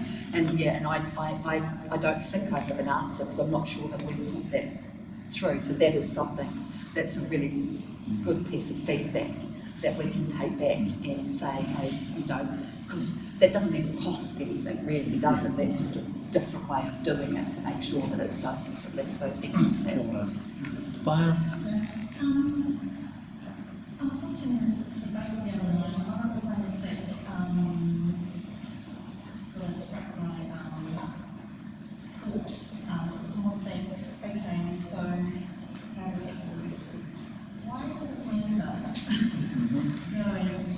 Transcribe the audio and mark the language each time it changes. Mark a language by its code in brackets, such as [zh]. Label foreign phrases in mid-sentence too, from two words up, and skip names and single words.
[en] And I don't think I have an answer, because I'm not sure that we've thought that through. So that is something that's a really good piece of feedback that we can take back and say, hey, because that doesn't even cost anything, really, does it? That's just a different way of doing it to make sure that it's done differently. So thank you for that. [mi] Kia ora. Whaia. [en] I was watching a debate the other night, and one of the things that sort of struck my thought system was that, okay, so why does it matter?